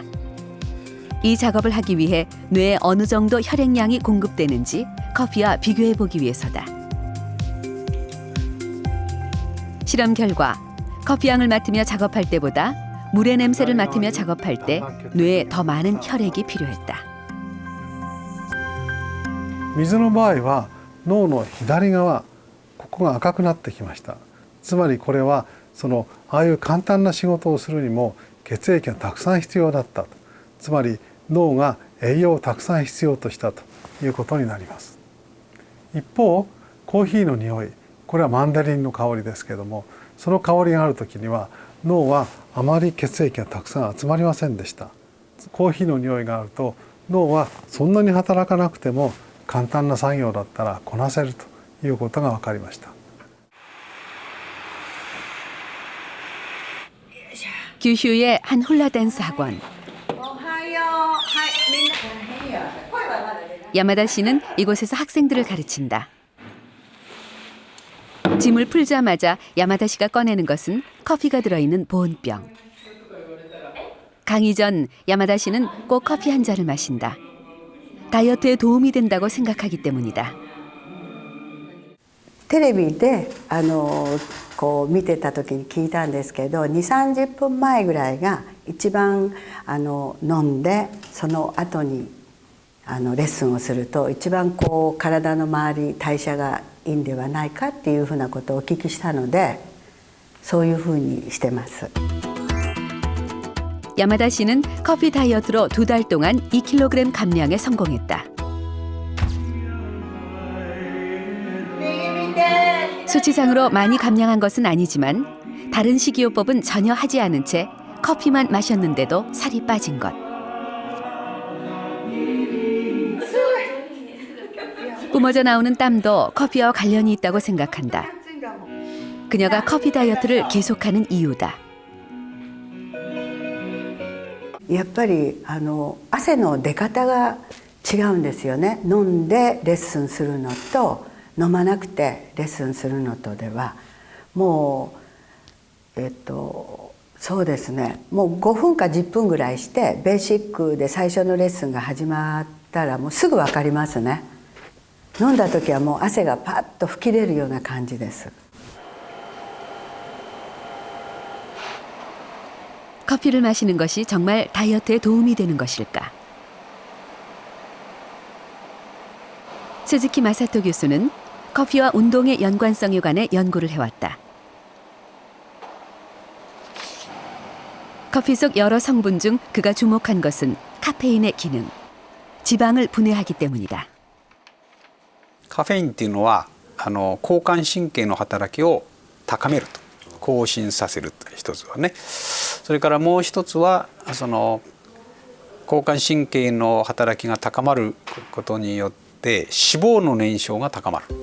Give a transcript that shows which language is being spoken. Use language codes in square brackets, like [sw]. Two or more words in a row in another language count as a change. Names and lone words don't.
[ko] 이 작업을 하기 위해 뇌에 어느 정도 혈액량이 공급되는지 커피와 비교해 보기 위해서다. 실험 결과 커피향을 맡으며 작업할 때보다 물의 냄새를 맡으며 작업할 때 뇌에 더 많은 혈액이 필요했다. [ja] 水の場合は脳の左側、ここが赤くなってきました。つまりこれはああいう簡単な仕事をするにも血液がたくさん必要だったと。つまり脳が栄養をたくさん必要としたということになります。一方、コーヒーの匂い、 これはマンダリンの香りですけども、その香りがある時には脳はあまり血液がたくさん集まりませんでした。コーヒーの匂いがあると脳はそんなに働かなくても簡単な作業だったらこなせるということが分かりました。 [ko] 규슈의 한 훌라 댄스 학원. 야마다 씨는 이곳에서 학생들을 가르친다. 짐을 풀자마자 야마다 씨가 꺼내는 것은 커피가 들어있는 보온병. 강의 전 야마다 씨는 꼭 커피 한 잔을 마신다. 다이어트에 도움이 된다고 생각하기 때문이다. [ja] テレビでこう見てた時に聞いたんですけど、2、30分前ぐらいが一番飲んでその後にレッスンをすると一番こう体の周り代謝がいいんではないかっていうふうなことをお聞きしたので、そういうふうにしてます。 [ko] 야마다 씨는 커피 다이어트로 2달 동안 2kg 감량에 성공했다. 수치상으로 많이 감량한 것은 아니지만 다른 식이요법은 전혀 하지 않은 채 커피만 마셨는데도 살이 빠진 것. 뿜어져 나오는 땀도 커피와 관련이 있다고 생각한다. 그녀가 커피 다이어트를 계속하는 이유다. [ja] やっぱり汗の出方が違うんですよね。飲んでレッスンするのと飲まなくてレッスンするのとではもうそうですね、もう5分か10分ぐらいしてベーシックで最初のレッスンが始まったらもうすぐ分かりますね。飲んだ時はもう汗がパッと吹き出るような感じです。 [ko] 커피를 마시는 것이 정말 다이어트에 도움이 되는 것일까? 스즈키 마사토 교수는 커피와 운동의 연관성에 관해 연구를 해왔다. 커피 속 여러 성분 중 그가 주목한 것은 카페인의 기능, 지방을 분해하기 때문이다. [ja] カフェインっていうのは交感神経の働きを高めると、更新させるという一つはね。それからもう一つはその交感神経の働きが高まることによって脂肪の燃焼が高まる。